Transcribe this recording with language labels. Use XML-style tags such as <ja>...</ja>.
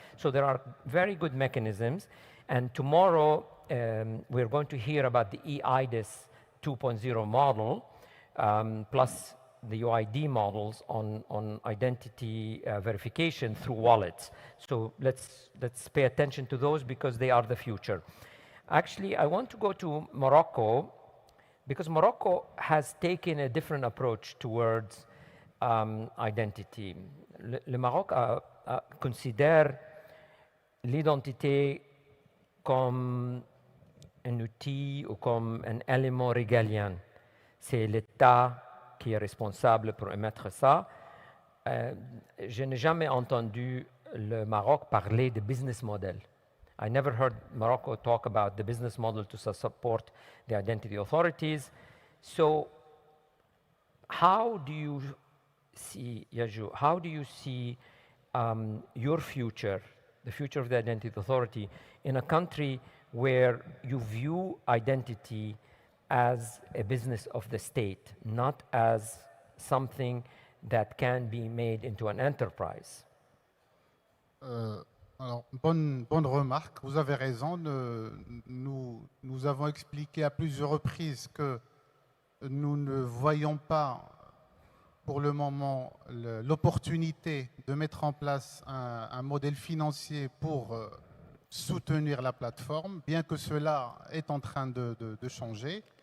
<en>So there are very good mechanisms, and tomorrow we're going to hear about the eIDAS 2.0 model, plus the UID models on identity verification through wallets. So let's pay attention to those because they are the future. Actually, I want to go to Morocco because Morocco has taken a different approach towards identity.</en> <fr>Le Maroc considère l'identité comme un outil ou comme un élément régalien. C'est l'État qui est responsable pour émettre ça. Je n'ai jamais entendu le Maroc parler de business model.</fr> <en>I never heard Morocco talk about the business model to support the identity authorities. So how do you see, Yaju, how do you see your future, the future of the identity authority, in a country where you view identity as a business of the state, not as something that can be made into an enterprise?</en> <fr>Alors, bonne remarque, vous avez raison. Nous avons expliqué à plusieurs reprises que nous ne voyons pas pour le moment l'opportunité de mettre en place un modèle financier pour soutenir la plateforme, bien que cela est en train de changer.</fr>